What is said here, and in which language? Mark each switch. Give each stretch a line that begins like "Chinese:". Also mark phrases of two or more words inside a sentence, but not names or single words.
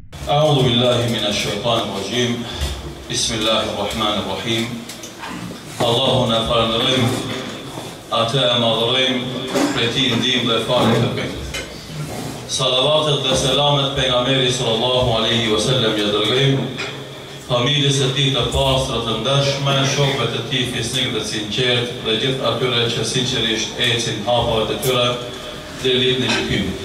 Arabic: أعوذ بالله من الشيطان الرجيم بسم الله الرحمن الرحيم
Albanian: Allahu në falënderojmë, atë e madhërojmë, prej tij ndihmë dhe falë kërkojmë. Salavatet dhe selamet pejgamberit
Arabic: صلى الله عليه وسلم
Albanian: ja dërgojmë, familjes së tij të pastra të ndershme, shokëve të tij fisnik dhe sinqert dhe gjithë atyre që sinqerisht ecin hapat e tyre deri ditën e gjykimit.